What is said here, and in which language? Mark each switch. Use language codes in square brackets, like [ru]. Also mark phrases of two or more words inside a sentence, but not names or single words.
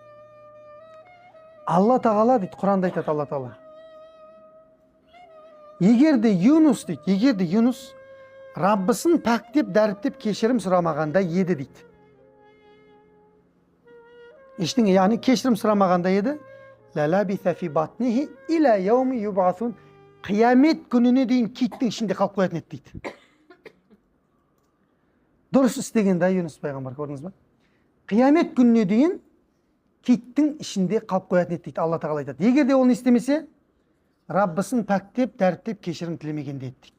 [kk] Алла тағала дейді, Құранда айтады Алла тағала. Егер де Юнус Раббысын пәктеп, дәріптеп, кешірім сұрамағанда еді дейді. Ештеңе, яғни кешірім сұрамағанда еді, [ar] للبث في بطنه إلى يوم يبعثون, [kk] қиямет күніне дейін киттің ішінде қалып қоятын еді дейді. Дұрыс істеген да Юнус пайғамбар, көрдіңіз бе? Қиямет күніне дейін киттің ішінде қалып қоятын еді дейді. Алла тағала айтады. Егер де оны істемесе, Раббысын пәктеп, дәріптеп, кешірім тілемеген дейді.